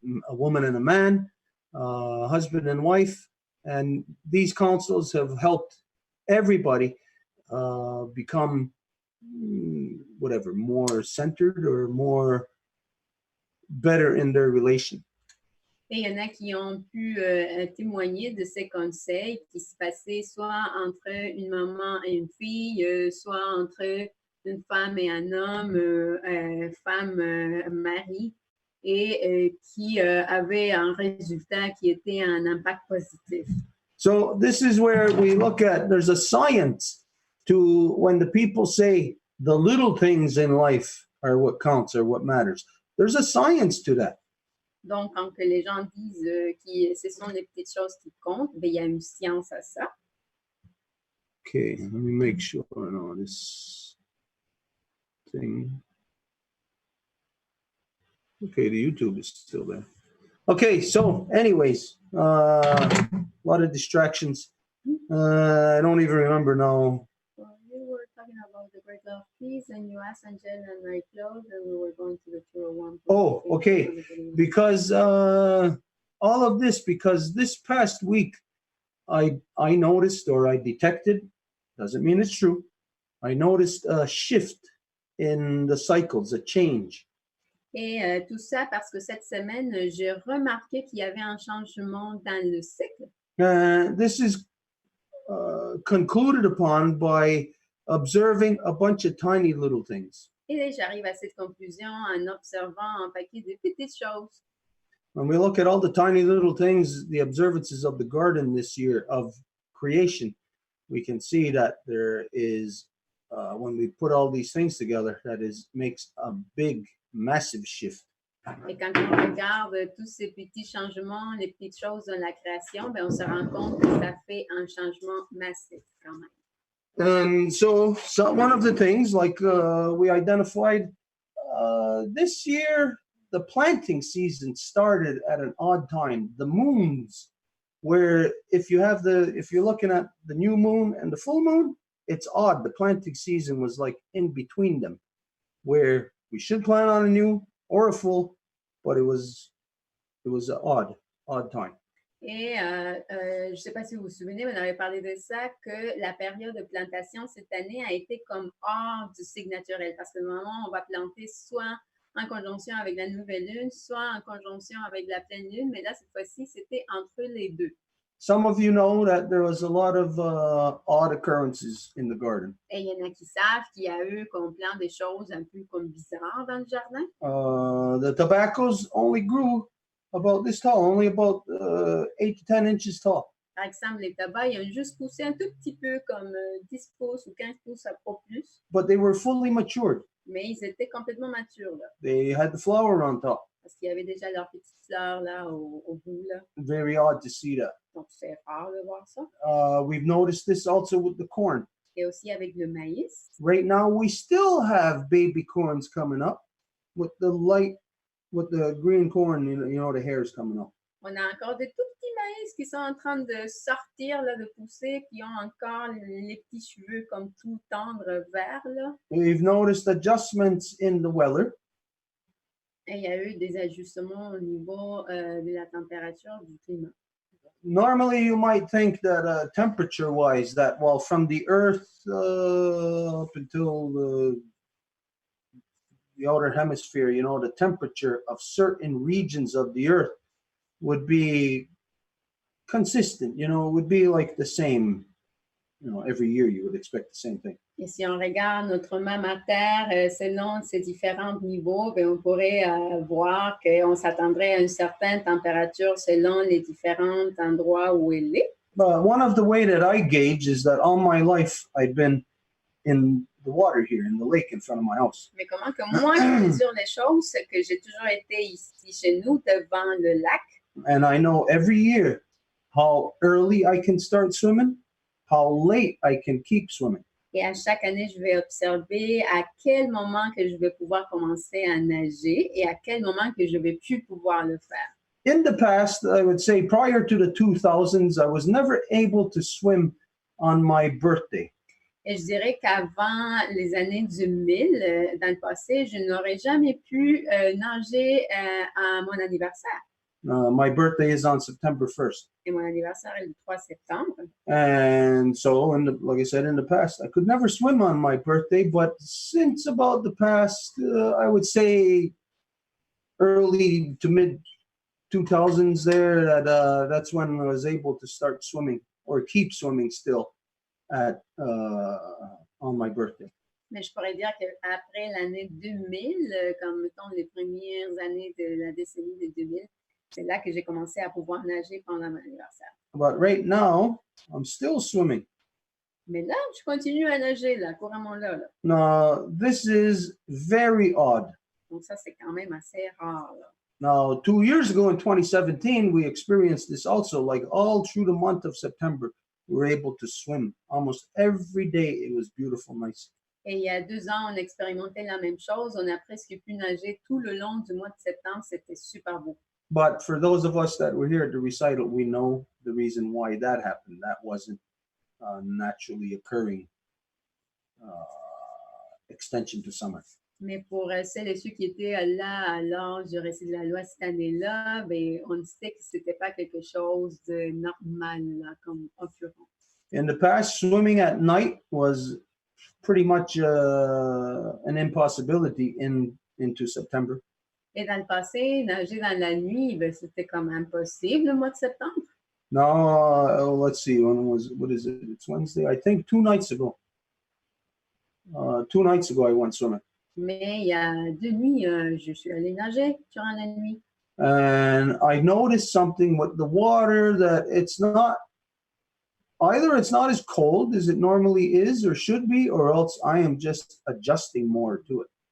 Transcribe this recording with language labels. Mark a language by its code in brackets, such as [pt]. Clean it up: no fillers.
[en] woman and a man, husband and wife, and these councils have helped everybody become whatever, more centered or more better in their relation. [fr] Et il y en a qui ont pu témoigner de ces conseils qui se passaient soit entre une maman et une fille, soit entre une femme et un homme, femme-mari, et qui avaient un résultat qui était un impact positif. [en] So this is where we look at, there's a science to when the people say the little things in life are what counts or what matters. There's a science to that. [fr] Donc, quand que les gens disent que ce sont les petites choses qui comptent, ben, il y a une science à ça. [en] Okay, let me make sure I know this thing. Okay, the YouTube is still there. Okay, so anyways, a lot of distractions. I don't even remember now. Well, we were talking about the Great Love Peace, and you asked Angel and I closed, and we were going to the tour of Whampum. Oh, okay. Because all of this, because this past week I noticed, or I detected, doesn't mean it's true, I noticed a shift in the cycles, a change. [fr] Et tout ça parce que cette semaine, j'ai remarqué qu'il y avait un changement dans le cycle. [en] This is concluded upon by observing a bunch of tiny little things. [fr] Et j'arrive à cette conclusion en observant un paquet de petites choses. [en] When we look at all the tiny little things, the observances of the garden this year of creation, we can see that there is, when we put all these things together, makes a big, massive shift. [fr] Et quand on regarde tous ces petits changements, les petites choses dans la création, ben on se rend compte que ça fait un changement massif quand même. [en] And so one of the things, like we identified, this year, the planting season started at an odd time. The moons, where if you're looking at the new moon and the full moon, it's odd. The planting season was like in between them, where we should plant on a new or a full, but it was an odd time. [fr] Et je ne sais pas si vous vous souvenez, on avait parlé de ça, que la période de plantation cette année a été comme hors du cycle naturel, parce que normalement, on va planter soit en conjonction avec la nouvelle lune, soit en conjonction avec la pleine lune, mais là, cette fois-ci, c'était entre les deux. [en] Some of you know that there was a lot of odd occurrences in the garden. [fr] Et il y en a qui savent qu'il y a eu comme plein de choses un peu comme bizarres dans le jardin. [en] The tobaccos only grew about this tall, only about 8 to 10 inches tall. [fr] Par exemple, les tabacs, ils ont juste poussé un tout petit peu comme 10 pouces ou 15 pouces, pas plus. [en] But they were fully matured. [fr] Mais ils étaient complètement matures, là. [en] They had the flower on top. [fr] Parce qu'il y avait déjà leurs petites fleurs, là, au bout, là. [en] Very odd to see that. [fr] Donc, c'est rare de voir ça. [en] We've noticed this also with the corn. [fr] Et aussi avec le maïs. [en] Right now, we still have baby corns coming up with the green corn, you know, the hairs coming up. [fr] On a encore des tout petits maïs qui sont en train de sortir, là, de pousser, qui ont encore les petits cheveux comme tout tendres verts, là. [en] We've noticed adjustments in the weather. [fr] Et il y a eu des ajustements au niveau de la température du climat. [en] Normally, you might think that temperature-wise, that well, from the Earth up until the outer hemisphere, you know, the temperature of certain regions of the Earth would be consistent. You know, it would be like the same. You know, every year you would expect the same thing. [fr] Et si on regarde notre même Terre selon ces différents niveaux, bien, on pourrait voir qu'on s'attendrait à une certaine température selon les différents endroits où elle est. [en] But one of the way that I gauge is that all my life I've been in the water here, in the lake in front of my house. [fr] Mais comment que moi je mesure les choses, c'est que j'ai toujours été ici chez nous devant le lac. [en] And I know every year how early I can start swimming, how late I can keep swimming. [fr] Et à chaque année, je vais observer à quel moment que je vais pouvoir commencer à nager et à quel moment que je vais plus pouvoir le faire. [en] In the past, I would say prior to the 2000s, I was never able to swim on my birthday. [fr] Et je dirais qu'avant les années 2000, dans le passé, je n'aurais jamais pu nager à mon anniversaire. [en] My birthday is on September 1st. [fr] Et mon anniversaire est le 3 septembre. [en] And so, like I said, in the past, I could never swim on my birthday. But since about the past, I would say early to mid 2000s there, that's when I was able to start swimming or keep swimming still on my birthday. [fr] Mais je pourrais dire qu'après l'année 2000, comme mettons les premières années de la décennie de 2000, c'est là que j'ai commencé à pouvoir nager pendant mon anniversaire. [en] But right now, I'm still swimming. [fr] Mais là, je continue à nager, là, couramment là. [en] Now, this is very odd. [fr] Donc ça, c'est quand même assez rare, là. [en] Now, 2 years ago in 2017, we experienced this also, like all through the month of September. we were able to swim almost every day. It was beautiful, nice. [fr] Et il y a 2 ans, on expérimentait la même chose. On a presque pu nager tout le long du mois de septembre. C'était super beau. [en] But for those of us that were here at the recital, we know the reason why that happened. That wasn't a naturally occurring extension to summer. [fr] Mais pour celles et ceux qui étaient là à l'âge du récit de la loi cette année-là, ben, on sait que ce n'était pas quelque chose de normal là, comme occurrence. [en] In the past, swimming at night was pretty much an impossibility into September. [fr] Et dans le passé, nager dans la nuit, ben, c'était comme impossible le mois de septembre. [en] Now, let's see, what is it? It's Wednesday. I think 2 nights ago. 2 nights ago, I went swimming. [fr] Mais il y a 2 nuits, je suis allée nager durant la nuit. [en] And I noticed something with the water that it's not as cold as it normally is or should be, or else I am just adjusting more to it.